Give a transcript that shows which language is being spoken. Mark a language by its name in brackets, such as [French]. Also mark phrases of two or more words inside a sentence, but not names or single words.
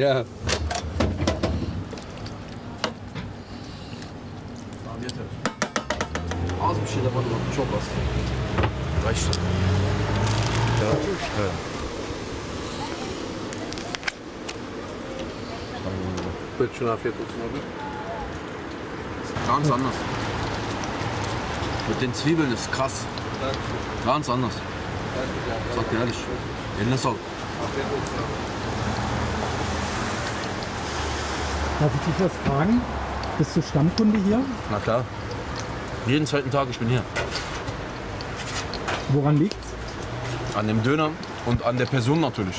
[German] Ja. [Turkish] Az bir şey de bana bak, çok az. [German] Reicht. Wird schon auf jetzt noch. Ganz anders. Mit den Zwiebeln ist krass. Ganz anders. Sag dir ehrlich. [Turkish] Eline sağlık. [German] Darf ich dich was fragen? Bist du Stammkunde hier? Na klar. Jeden zweiten Tag, ich bin hier. Woran liegt's? An dem Döner und an der Person natürlich.